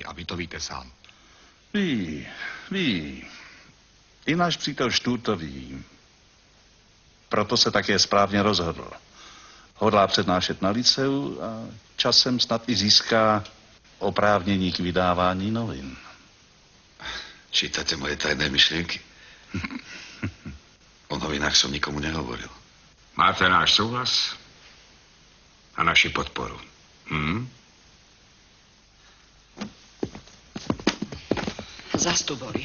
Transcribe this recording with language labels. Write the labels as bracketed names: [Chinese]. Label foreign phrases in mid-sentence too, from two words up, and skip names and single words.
[Czech] A vy to víte sám. Ví. I náš přítel Štúr to ví. Proto se také správně rozhodl. Hodlá přednášet na liceu a časem snad i získá oprávnění k vydávání novin. [Slovak] Čítate moje tajné myšlienky? O novinách som nikomu nehovoril. [Czech] Máte náš souhlas a naši podporu. [Slovak] Zas tu boli.